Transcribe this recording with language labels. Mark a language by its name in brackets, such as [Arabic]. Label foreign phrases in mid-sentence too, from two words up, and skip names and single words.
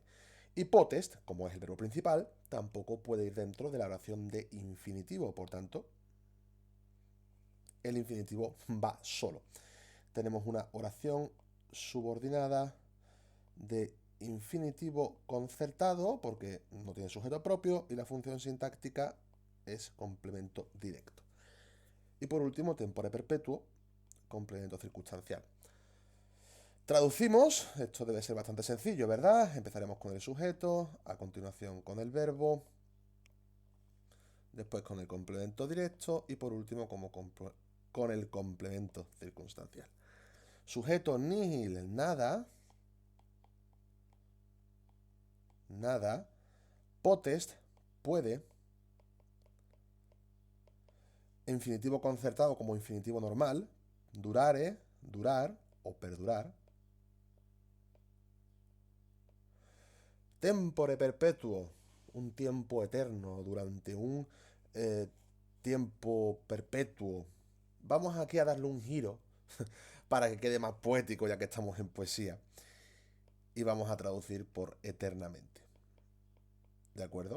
[Spanish] Y potest, como es el verbo principal, tampoco puede ir dentro de la oración de infinitivo, por tanto, el infinitivo va solo. Tenemos una oración subordinada de infinitivo concertado, porque no tiene sujeto propio, y la función sintáctica es complemento directo. Y por último, [Latin] tempore perpetuo, [Spanish] complemento circunstancial. Traducimos, esto debe ser bastante sencillo, ¿verdad? Empezaremos con el sujeto, a continuación con el verbo, después con el complemento directo y por último con el complemento circunstancial. Sujeto nihil, nada, nada. Potest, puede. Infinitivo concertado como infinitivo normal. Durare, durar o perdurar. [Latin] Tempore perpetuo, [Spanish] un tiempo eterno, durante un tiempo perpetuo. Vamos aquí a darle un giro para que quede más poético ya que estamos en poesía. Y vamos a traducir por eternamente. ¿De acuerdo?